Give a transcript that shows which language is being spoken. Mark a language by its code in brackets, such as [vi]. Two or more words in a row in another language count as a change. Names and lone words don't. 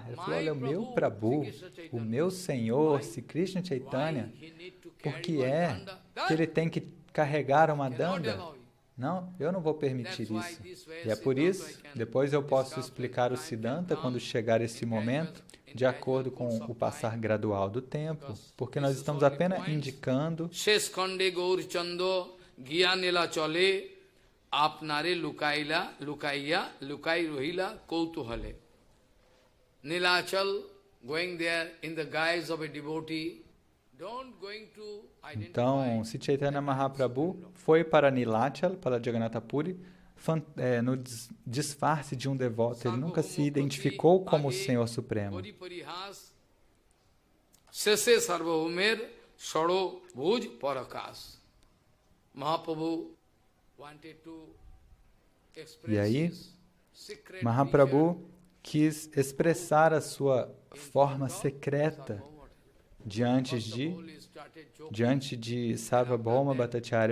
[pt] Ele falou, olha, o meu Prabhu, o meu Senhor, Sri Krishna Chaitanya, por que é que ele tem que carregar uma danda? Não, eu não vou permitir isso. E é por isso, depois eu posso explicar o Siddhanta quando chegar esse momento, de acordo com o passar gradual do tempo, porque nós estamos apenas indicando [bn] আপনারে লুকাইলা, লুকাইয়া, লুকাই রহিলা, কৌতুহলে. [en] Nilachal, going there in the guise of a devotee, don't going to identify. [pt] Então, Sri Chaitanya Mahaprabhu foi para Nilachal, para Jagannatha Puri, no disfarce de um devoto. Ele nunca se identificou como o Senhor Supremo. [bn] শেষে সার্বভৌমের ষড় ভুজ প্রকাশ. [pt] Mahaprabhu e aí, Mahaprabhu quis expressar a sua forma secreta diante de Sarvabhauma Bhattacharya.